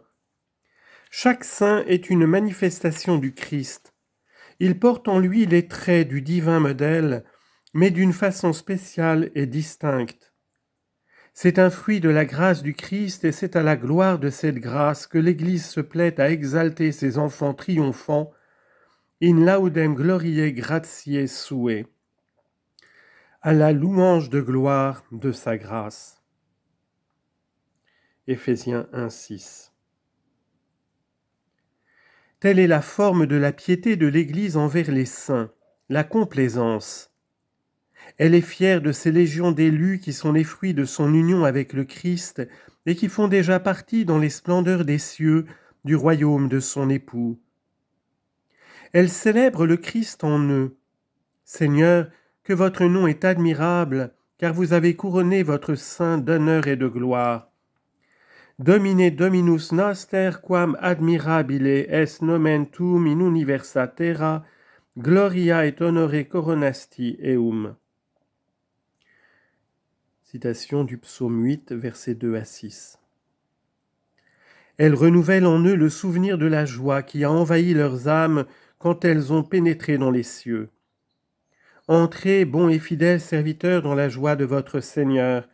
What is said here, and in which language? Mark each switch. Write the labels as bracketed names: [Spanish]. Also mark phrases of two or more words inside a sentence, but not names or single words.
[French] Chaque saint est une manifestation du Christ. Il porte en lui les traits du divin modèle, mais d'une façon spéciale et distincte. C'est un fruit de la grâce du Christ et c'est à la gloire de cette grâce que l'Église se plaît à exalter ses enfants triomphants, [Latin] in laudem gloriae gratiae sue, [French] à la louange de gloire de sa grâce. Éphésiens 1:6. Telle est la forme de la piété de l'Église envers les saints, la complaisance. Elle est fière de ces légions d'élus qui sont les fruits de son union avec le Christ et qui font déjà partie dans les splendeurs des cieux du royaume de son époux. Elle célèbre le Christ en eux. Seigneur, que votre nom est admirable, car vous avez couronné votre saint d'honneur et de gloire. [Latin] Domine Dominus noster quam admirabile est nomen tuum in universa terra, gloria et honore coronasti eum. [French] Citation du psaume 8, versets 2 à 6. Elle renouvelle en eux le souvenir de la joie qui a envahi leurs âmes quand elles ont pénétré dans les cieux. Entrez, bons et fidèles serviteurs, dans la joie de votre Seigneur.